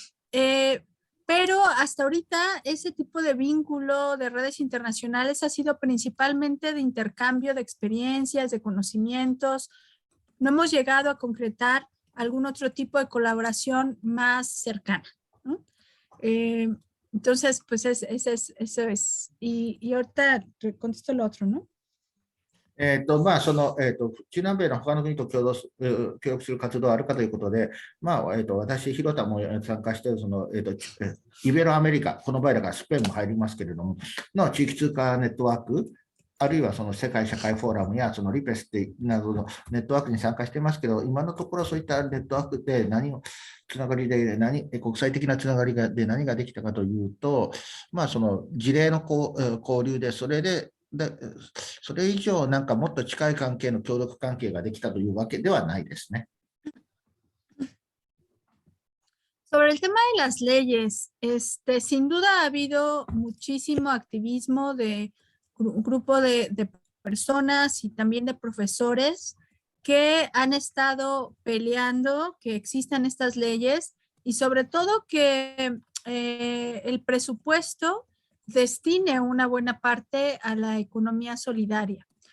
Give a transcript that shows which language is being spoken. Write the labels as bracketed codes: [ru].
[es] Pero hasta ahorita ese tipo de vínculo de redes internacionales ha sido principalmente de intercambio de experiencias, de conocimientos. No hemos llegado a concretar algún otro tipo de colaboración más cercana, ¿no? Entonces, pues eso es. Y ahorita contesto lo otro, ¿no? [ja] 中南米の他の国と協力する活動はあるかということで、私、広田も参加しているイベロアメリカ、この場合だからスペインも入りますけれども、の地域通貨ネットワーク、あるいはその世界社会フォーラムやそのリペスなどのネットワークに参加していますけど、今のところそういったネットワークでつながりで国際的なつながりで何ができたかというと、その事例の交流で、それ以上なんかもっと近い関係の協力関係ができたというわけではないですね。 [es] Sobre el tema de las leyes, sin duda ha habido muchísimo activismo de un grupo de personas y también de profesores que han estado peleando que existan estas leyes y sobre todo que el presupuesto destine una buena parte a la economía solidaria.